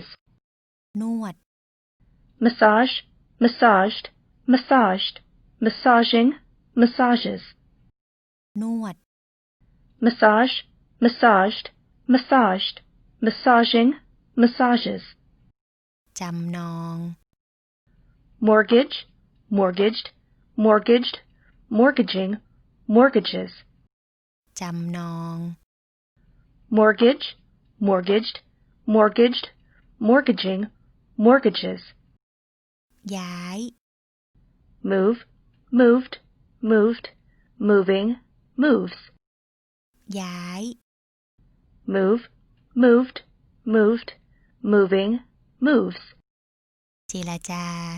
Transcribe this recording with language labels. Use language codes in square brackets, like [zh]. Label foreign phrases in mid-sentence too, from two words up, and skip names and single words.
[th] นวด [en] Massage, massaged, massaged, massaging, massages. [th] นวด [en] Massage, massaged, massaged, massaging, massages. [th] จำนอง [en] Mortgage, mortgaged, mortgaged, mortgaging, mortgages. [th] จำนอง [en] Mortgage, mortgaged, mortgaged, mortgaging, mortgages. [th] ย้าย [en] Move, moved, moved, moving, moves. [th] ย้าย [en] Move, moved, moved, moving, moves. [th] เจรจา